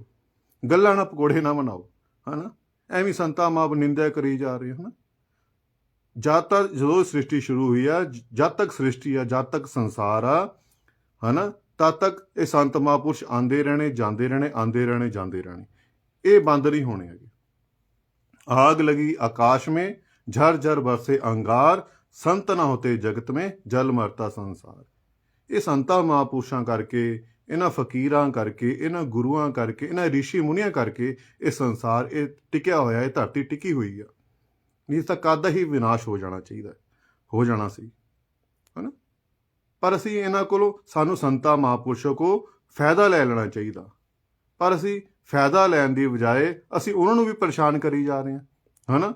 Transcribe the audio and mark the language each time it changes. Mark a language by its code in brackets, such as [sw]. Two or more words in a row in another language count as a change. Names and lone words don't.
[pa] ਗੱਲਾਂ ਨਾ ਪਕੌੜੇ ਨਾ ਬਣਾਓ, ਹੈ ਨਾ। ਐਵੇਂ ਸੰਤਾਂ ਮਾਪ ਨਿੰਦਿਆ ਕਰੀ ਜਾ ਰਹੇ, ਹੈ ਨਾ। ਜਦ ਤੱਕ ਜਦੋਂ ਸ੍ਰਿਸ਼ਟੀ ਸ਼ੁਰੂ ਹੋਈ ਆ, ਜਦ ਤੱਕ ਸ੍ਰਿਸ਼ਟੀ ਆ, ਜਦ ਤੱਕ ਸੰਸਾਰ ਆ, ਹੈ ਨਾ, ਤਦ ਤੱਕ ਇਹ ਸੰਤ ਮਹਾਂਪੁਰਸ਼ ਆਉਂਦੇ ਰਹਿਣੇ, ਜਾਂਦੇ ਰਹਿਣੇ, ਆਉਂਦੇ ਰਹਿਣੇ, ਜਾਂਦੇ ਰਹਿਣੇ। ਇਹ ਬੰਦ ਨਹੀਂ ਹੋਣੇ ਹੈਗੇ। [hi] आग लगी आकाश में झर झर बरसे अंगार, संत ना होते जगत में जल मरता संसार। [pa] ਇਹ ਸੰਤਾਂ ਮਹਾਂਪੁਰਸ਼ਾਂ ਕਰਕੇ, ਇਹਨਾਂ ਫਕੀਰਾਂ ਕਰਕੇ, ਇਹਨਾਂ ਗੁਰੂਆਂ ਕਰਕੇ, ਇਹਨਾਂ ਰਿਸ਼ੀ ਮੁਨੀਆਂ ਕਰਕੇ ਇਹ ਸੰਸਾਰ ਇਹ ਟਿਕਿਆ ਹੋਇਆ, ਇਹ ਧਰਤੀ ਟਿਕੀ ਹੋਈ ਆ। ਨਹੀਂ ਤਾਂ ਕਦ ਹੀ ਵਿਨਾਸ਼ ਹੋ ਜਾਣਾ ਚਾਹੀਦਾ, ਹੋ ਜਾਣਾ ਸੀ, ਹੈ ਨਾ। ਪਰ ਅਸੀਂ ਇਹਨਾਂ ਕੋਲੋਂ, ਸਾਨੂੰ ਸੰਤਾਂ ਮਹਾਂਪੁਰਸ਼ਾਂ ਕੋ ਫਾਇਦਾ ਲੈ ਲੈਣਾ ਚਾਹੀਦਾ, ਪਰ ਅਸੀਂ ਫਾਇਦਾ ਲੈਣ ਦੀ ਬਜਾਏ ਅਸੀਂ ਉਹਨਾਂ ਨੂੰ ਵੀ ਪਰੇਸ਼ਾਨ ਕਰੀ ਜਾ ਰਹੇ ਹਾਂ, ਹੈ ਨਾ।